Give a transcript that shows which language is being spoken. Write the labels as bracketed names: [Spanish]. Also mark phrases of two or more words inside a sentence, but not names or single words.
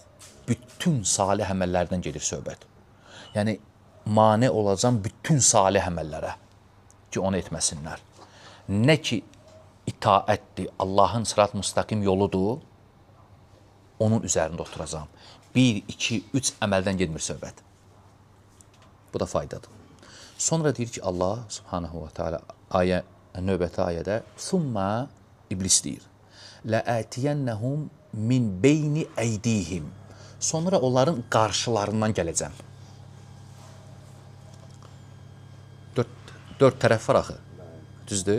[Azerbaijani] Bütün salih əməllərdən gedir söhbət. Yəni, mane olacam bütün salih əməllərə ki, onu etməsinlər. Nə ki, itaətdir, Allahın [Arabic] صراط مستقيم [Azerbaijani] yoludur, onun üzərində oturacam. 1, 2, 3 əməldən gedmir söhbət. Bu da faydadır. Sonra deyir ki, [Arabic] الله سبحانه وتعالى [Azerbaijani] növbəti ayədə Summa iblis deyir. [Arabic] لآتينهم من بين أيديهم. [Azerbaijani] Sonra onların qarşılarından gələcəm. Dörd tərəf var axı. Düzdür?